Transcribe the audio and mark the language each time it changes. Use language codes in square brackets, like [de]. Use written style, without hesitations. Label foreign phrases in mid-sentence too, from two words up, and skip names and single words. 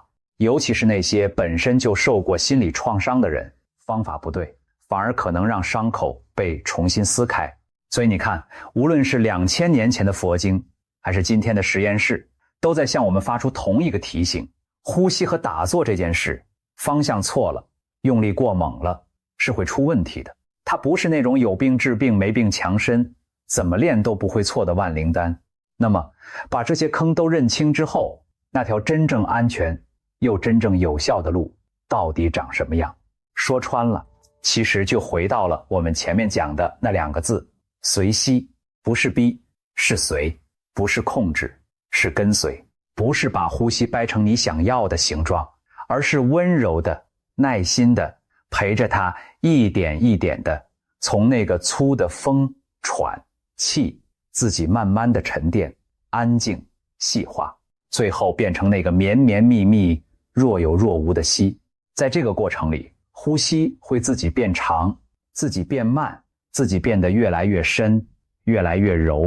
[zh] 尤其是那些本身就受過心理創傷的人，方法不对，反而可能讓傷口被重新撕開。所以你看，無論是2000年前的佛經，還是今天的實驗室，都在向我們發出同一個提醒：呼吸和打坐這件事，方向錯了，用力過猛了，是會出問題的。它不是那種有病治病、沒病強身， 怎麼練都不會錯的萬靈丹。那麼，把這些坑都認清之後，那條真正安全又真正有效的路到底長什麼樣？說穿了，其實就回到了我們前面講的那2個字：隨息。不是逼，是隨；不是控制，是跟隨；不是把呼吸掰成你想要的形狀，而是溫柔的、耐心的陪着它一點一點的從那個粗的風、喘、氣，自己慢慢的沉澱、安靜、細化，最後變成那個綿綿密密、若有若無的息。在這個過程裡，呼吸會自己變長，自己變慢，自己變得越來越深，越來越柔。